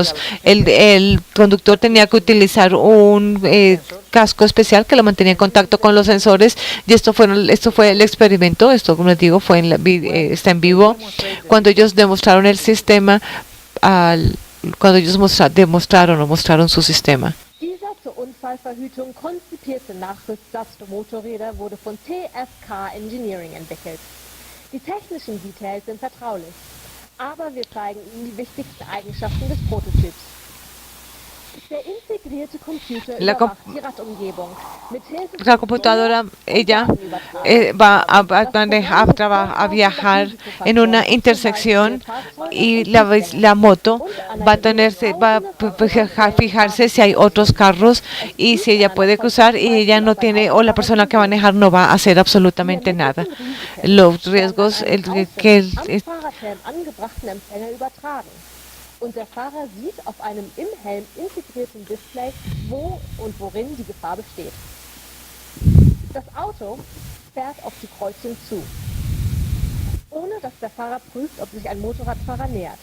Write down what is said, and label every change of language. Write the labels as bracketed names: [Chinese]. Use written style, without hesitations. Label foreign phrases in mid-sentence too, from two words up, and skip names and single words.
[Spanish] El conductor tenía que utilizar un casco especial que lo mantenía en contacto con los sensores, y esto fue el experimento. Esto, como les digo, está en vivo. Cuando ellos demostraron el sistema, cuando ellos mostraron su sistema. [German] Dieser zur Unfallverhütung konzipierte Nachrüstsatz für Motorräder wurde von TFK Engineering entwickelt. Die technischen Details sind vertraulich, aber wir zeigen Ihnen die wichtigsten Eigenschaften des Prototyps. Der integrierte Computer überwacht die Radumgebung. [Spanish] La computadora, ella va a viajar en una intersección, y la moto va a fijarse si hay otros carros y si ella puede cruzar, y ella no tiene, o la persona que va a manejar no va a hacer absolutamente nada. Los riesgos [German] Und der Fahrer sieht auf einem im Helm integrierten Display, wo und worin die Gefahr besteht. Das Auto fährt auf die Kreuzung zu, ohne dass der Fahrer prüft, ob sich ein Motorradfahrer nähert.